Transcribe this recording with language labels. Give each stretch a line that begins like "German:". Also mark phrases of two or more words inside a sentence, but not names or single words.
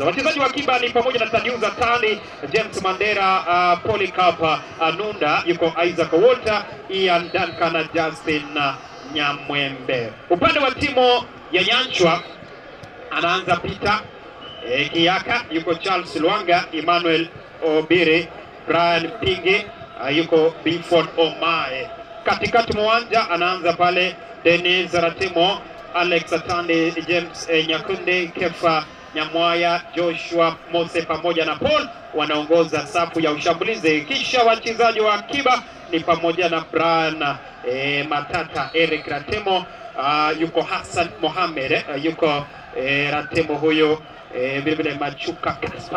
Swahili: Wachezaji wa kiba ni pamoja na Tadiuza Tani, James Mandera, Polycarp Anunda, yuko Isaac Walter, Ian Duncan na Justin Nyamwembe. Upande wa timu ya Nyanchwa anaanza Peter Kiaka, yuko Charles Luanga, Emmanuel Obire, Brian Pinge, yuko Biford Omae. Katikati mwanja anaanza pale Dennis Ratimo, Alex Atande, James Nyakunde, Kefa Nyamwaya, Joshua Mose pamoja na Paul wanaongoza safu ya ushambulizi. Kisha wachezaji wa akiba ni pamoja na Brian Matata, Eric Ratimo, yuko Hassan Mohamed, yuko Ratimo huyo, vile vile Machuka Kaspa.